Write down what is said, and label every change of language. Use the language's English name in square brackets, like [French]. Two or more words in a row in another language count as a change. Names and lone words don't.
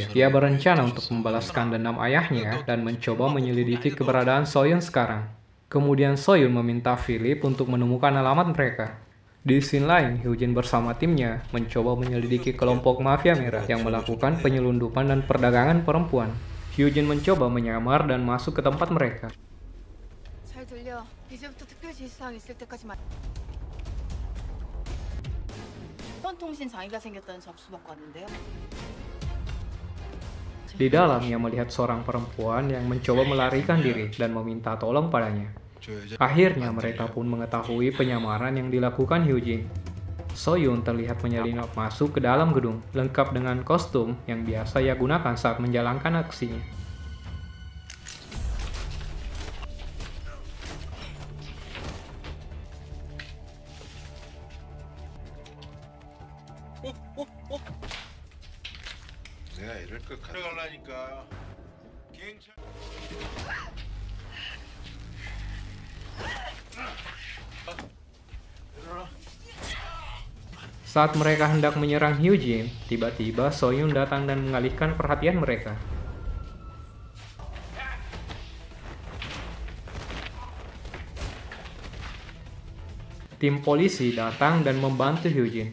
[Indonesian] Ia berencana untuk membalaskan dendam ayahnya dan mencoba menyelidiki keberadaan Soyun sekarang. Kemudian Soyun meminta Philip untuk menemukan alamat mereka. Di scene lain, Hyojin bersama timnya mencoba menyelidiki kelompok mafia merah yang melakukan penyelundupan dan perdagangan perempuan. Hyojin mencoba menyamar dan masuk ke tempat mereka. [Korean] 잘 들려. 이제부터 특별 지시사항 있을 때까지만. 어떤 통신 장애가 생겼다는 접수 받고 왔는데요. [Indonesian] Di dalam, ia melihat seorang perempuan yang mencoba melarikan diri dan meminta tolong padanya. Akhirnya, mereka pun mengetahui penyamaran yang dilakukan Hyojin. Soyun terlihat menyelinap masuk ke dalam gedung, lengkap dengan kostum yang biasa ia gunakan saat menjalankan aksinya. [Korean] 내가 이럴 것 가져가려니까 경찰 [Indonesian] Saat mereka hendak menyerang Hyojin, tiba-tiba Soyun datang dan mengalihkan perhatian mereka. Tim polisi datang dan membantu Hyojin.